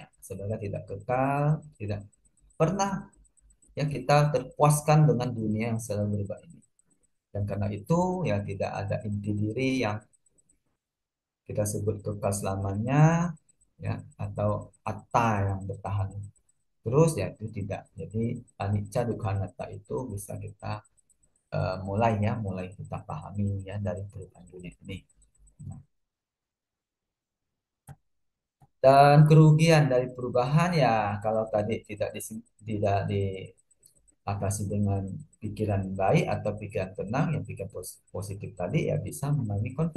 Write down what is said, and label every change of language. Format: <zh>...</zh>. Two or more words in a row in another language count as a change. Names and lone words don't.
<id>Sebenarnya tidak kekal, tidak pernah ya kita terpuaskan dengan dunia yang selalu berubah ini. Dan karena itu ya tidak ada inti diri yang kita sebut kekal selamanya ya, atau atta yang bertahan terus, ya itu tidak. Jadi</id> <pi>anicca dukkha anatta</pi> <id>itu bisa kita mulai kita pahami ya dari perubahan dunia ini. Nah, dan kerugian dari perubahan ya, kalau tadi tidak diatasi dengan pikiran baik atau pikiran tenang, yang pikiran positif tadi ya bisa mengalami konflik.</id>